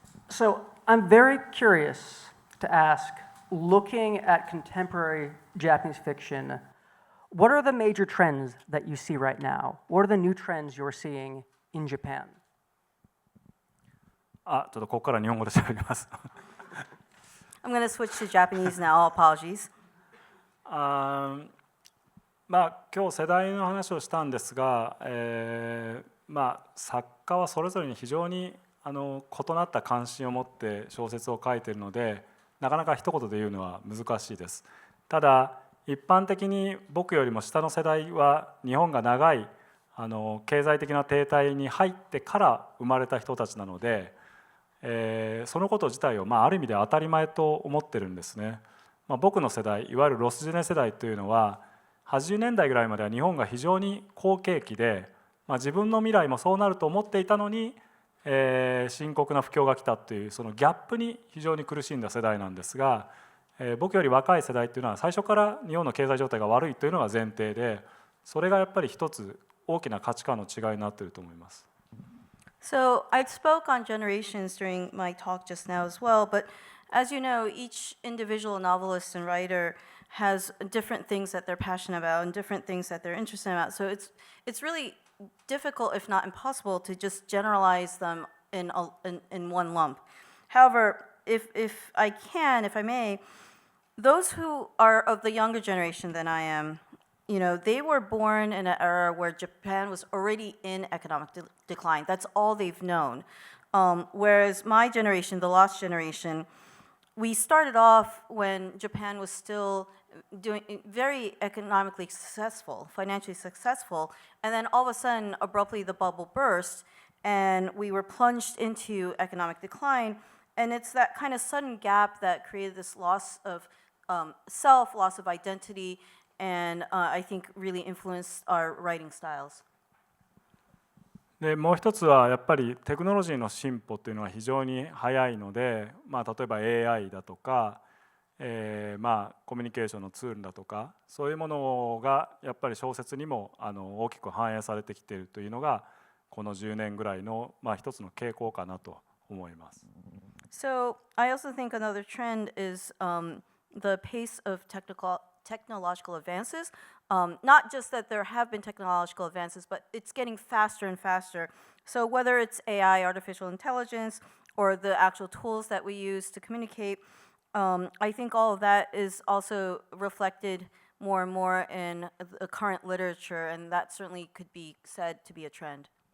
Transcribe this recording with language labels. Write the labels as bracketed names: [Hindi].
[English] So I'm very curious to ask, looking at contemporary Japanese fiction, what are the major trends that you see right now? What are the new trends you're seeing in Japan? [Japanese] ちょっとここから日本語で喋ります。 [English] I'm going to switch to Japanese now. Apologies. [Japanese] まあ今日世代の話をしたんですが、まあ作家はそれぞれに非常に異なった関心を持って小説を書いているので、なかなか一言で言うのは難しいです。ただ一般的に僕よりも下の世代は日本が長い経済的な停滞に入ってから生まれた人たちなので、そのこと自体をある意味で当たり前と思ってるんですね。僕の世代、いわゆるロスジェネ世代というのは80年代ぐらいまでは日本が非常に好景気で、自分の未来もそうなると思っていたのに、深刻な不況が来たというそのギャップに非常に苦しんだ世代なんですが、僕より若い世代っていうのは最初から日本の経済状態が悪いというのが前提で、それがやっぱり一つ大きな価値観の違いになっていると思います。 [English] So I spoke on generations during my talk just now as well, but as you know, each individual novelist and writer has different things that they're passionate about and different things that they're interested about. So it's really difficult, if not impossible, to just generalize them in one lump. However, if I may, those who are of the younger generation than I am, they were born in an era where Japan was already in economic decline. That's all they've known. Whereas my generation, the lost generation, we started off when Japan was still doing very economically successful, financially successful, and then all of a sudden, abruptly, the bubble burst, and we were plunged into economic decline. And it's that kind of sudden gap that created this loss of self, loss of identity, and I think really influenced our writing styles. [Japanese] でもう一つはやっぱりテクノロジーの進歩というのは非常に早いので、例えば AI だとか、コミュニケーションのツールだとかそういうものがやっぱり小説にも大きく反映されてきているというのがこの10年ぐらいの一つの傾向かなと思います。 [English] So I also think another trend is the pace of technological advances. Not just that there have been technological advances, but it's getting faster and faster. So whether it's AI, artificial intelligence, or the actual tools that we use to communicate, I think all of that is also reflected more and more in the current literature, and that certainly could be said to be a trend.